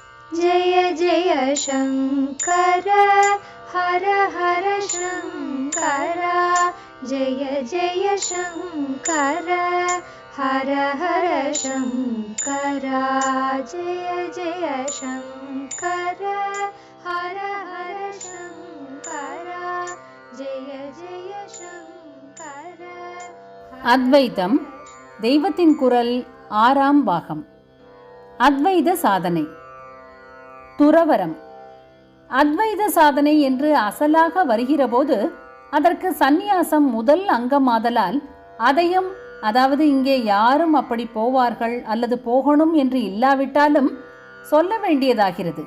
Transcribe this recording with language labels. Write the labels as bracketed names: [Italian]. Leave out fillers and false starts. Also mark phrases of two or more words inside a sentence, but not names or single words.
[Sanskrit] जय जय शङ्कर हर हर शङ्कर जय जय शङ्कर हर हर शङ्कर जय जय शङ्कर हर हर शङ्कर जय जय शङ्कर. [Tamil] அத்வைதம் தெய்வத்தின் குரல் 6ஆம் பாகம். அத்வைத சாதனை. துறவரம். அத்வைத சாதனை என்று அசலாக வருகிறபோது அதற்கு சந்நியாசம் முதல் அங்கமாதலால் அதையும், அதாவது இங்கே யாரும் அப்படி போவார்கள் அல்லது போகணும் என்று இல்லாவிட்டாலும் சொல்ல வேண்டியதாகிறது.